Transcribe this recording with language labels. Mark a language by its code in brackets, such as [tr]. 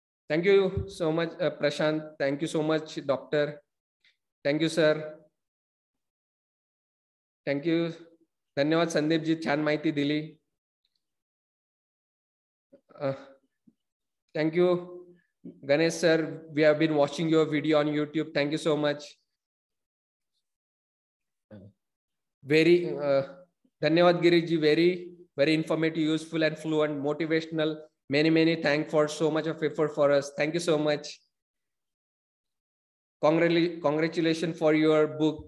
[en] Thank you so much Prashant. Thank you so much doctor. Thank you sir. Thank you. [mr] धन्यवाद संदीपजी, छान माहिती दिली. [en] Thank you Ganesh sir, we have been watching your video on YouTube. Thank you so much. Very [mr] धन्यवाद गिरीश जी. [en] Very informative, useful and fluent, motivational. Many thanks for so much of effort for us. Thank you so much. Congratulations for your book.